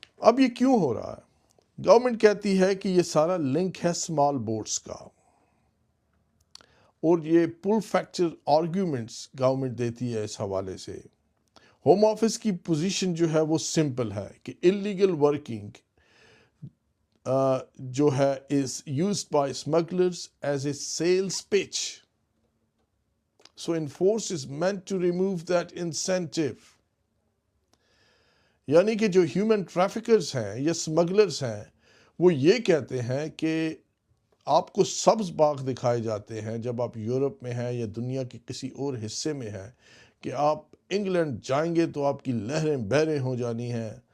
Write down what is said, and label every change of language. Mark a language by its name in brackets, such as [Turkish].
[Urdu] اب یہ کیوں ہو رہا ہے؟ گورنمنٹ کہتی ہے کہ یہ سارا لنک ہے اسمال بوٹس کا، اور یہ پل فیکچر آرگیومنٹس گورنمنٹ دیتی ہے اس حوالے سے۔ ہوم آفس کی پوزیشن جو ہے وہ سمپل ہے کہ اللیگل ورکنگ جو ہے [English] is used by smugglers as a sales pitch. So enforce is meant to remove that incentive. [Urdu] یعنی کہ جو ہیومن ٹریفکرز ہیں یا اسمگلرز ہیں وہ یہ کہتے ہیں کہ آپ کو سبز باغ دکھائے جاتے ہیں جب آپ یورپ میں ہیں یا دنیا کے کسی اور حصے میں ہیں کہ آپ انگلینڈ جائیں گے تو آپ کی لہریں بحریں ہو جانی ہیں،